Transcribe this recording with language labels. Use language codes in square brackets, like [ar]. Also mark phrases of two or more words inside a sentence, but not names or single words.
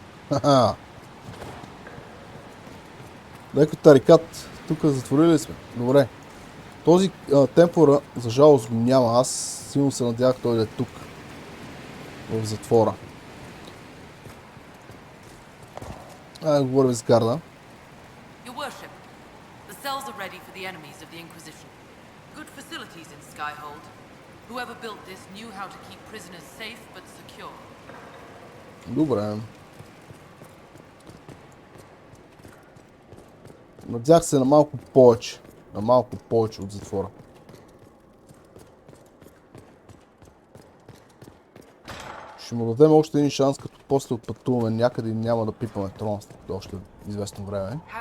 [bg] Ха-ха. Леко тарикат. Тук затворили сме. Добре. Този темпора, за жалост, го няма. Аз силно се надявах той да е тук. В затвора. Да говорим с гарда. [en] Your worship, the cells are ready for the enemies of the Inquisition. Good facilities in Skyhold. Whoever built this knew how to keep prisoners safe but secure. [bg] Добре. Надях се на малко повече. На малко повече от затвора. Ще му дадем още един шанс, като после отпътуваме някъде и няма да пипаме трона до още известно време.